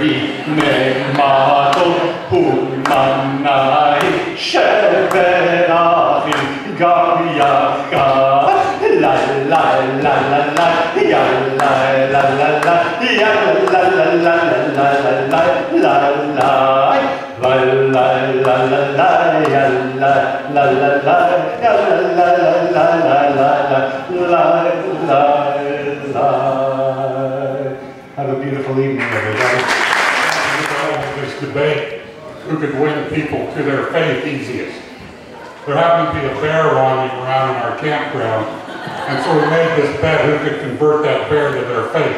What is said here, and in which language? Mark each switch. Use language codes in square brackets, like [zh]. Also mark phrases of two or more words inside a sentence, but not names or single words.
[he] הנה מה טוב ומה נעים שבת אחים גם יחד la la la la la ya la la la la ya la la la la la la la la la la ya la la la la ya la la la la la. [en] Have a beautiful evening, everybody. This debate, who could win people to their faith easiest. There happened to be a bear wandering around in our campground, and so we made this bet who could convert that bear to their faith.